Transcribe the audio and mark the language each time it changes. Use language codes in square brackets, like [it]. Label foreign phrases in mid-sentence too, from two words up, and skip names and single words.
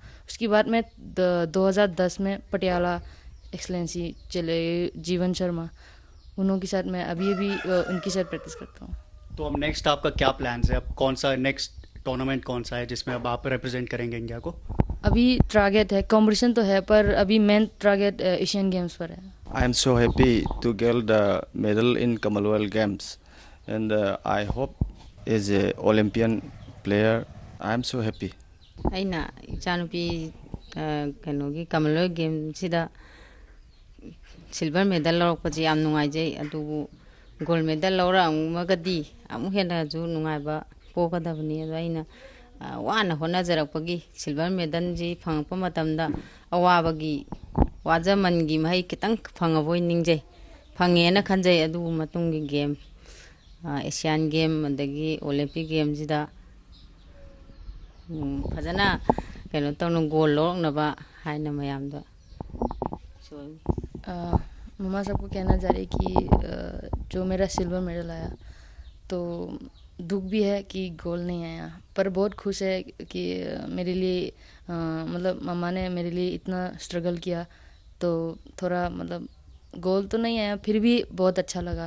[hi] उसके बाद मैं 2010 में पटियाला एक्सलेंसी चले जीवन शर्मा, उन्हों के साथ मैं अभी भी उनके साथ प्रैक्टिस करता हूँ। तो अब नेक्स्ट आपका क्या प्लान है? अब कौन सा [en] next tournament [hi] कौन सा है जिसमें अब आप रिप्रेजेंट करेंगे इंडिया को? अभी टारगेट है, कंपटीशन तो है, पर अभी [en] main target [hi] एशियन गेम्स पर है। [en] I am so happy to get the medal in Commonwealth Games, and I hope as a Olympian player I am so happy. [mni] ꯑꯩꯅ ꯏꯆꯥꯅꯨꯄꯤ ꯀꯩꯅꯣꯒꯤ ꯀꯃꯟꯋꯦꯜꯊ ꯒꯦꯝꯁꯤꯗ [en] silver medal [mni] ꯂꯧꯔꯛꯄꯁꯤ ꯌꯥꯝ ꯅꯨꯡꯉꯥꯏꯖꯩ, ꯑꯗꯨꯕꯨ ꯒꯣꯜꯗ ꯃꯦꯗꯜ ꯂꯧꯔꯛꯑꯃꯒꯗꯤ ꯑꯃꯨꯛ ꯍꯦꯟꯅꯁꯨ ꯅꯨꯡꯉꯥꯏꯕ ꯄꯣꯛꯀꯗꯕꯅꯤ꯫ ꯑꯗꯣ ꯑꯩꯅ ꯋꯥꯅ ꯍꯣꯠꯅꯖꯔꯛꯄꯒꯤ [en] silver medal [mni] ꯐꯪꯉꯛꯄ ꯃꯇꯝꯗ ꯑꯋꯥꯕꯒꯤ ꯋꯥꯖꯃꯟꯒꯤ ꯃꯍꯩ ꯈꯤꯇꯪ ꯐꯪꯉꯕꯣꯏ ꯅꯤꯡꯖꯩ, ꯐꯪꯉꯦꯅ ꯈꯟꯖꯩ꯫ ꯑꯗꯨꯕꯨ ꯃꯇꯨꯡꯒꯤ ꯒꯦꯝ, ꯑꯦꯁꯤꯌꯥꯟ ꯒꯦꯝ ꯑꯗꯒꯤ ꯑꯣꯂꯦꯝꯄꯤꯛ ꯒꯦꯝꯁꯤꯗ ꯐꯖꯅ ꯀꯍꯣ ꯇꯧꯅ ꯒꯣꯜ ꯂꯧꯔꯛꯅꯕ ꯍꯥꯏꯅ ꯃꯌꯥꯝꯗ. [hi] मम्मा सबको कहना चाह रही कि जो मेरा [en] silver medal [hi] आया, तो दुख भी है कि गोल नहीं आया, पर बहुत खुश है कि मेरे लिए मम्मा ने मेरे लिए इतना स्ट्रगल किया, तो थोड़ा गोल तो नहीं आया, फिर भी बहुत अच्छा लगा।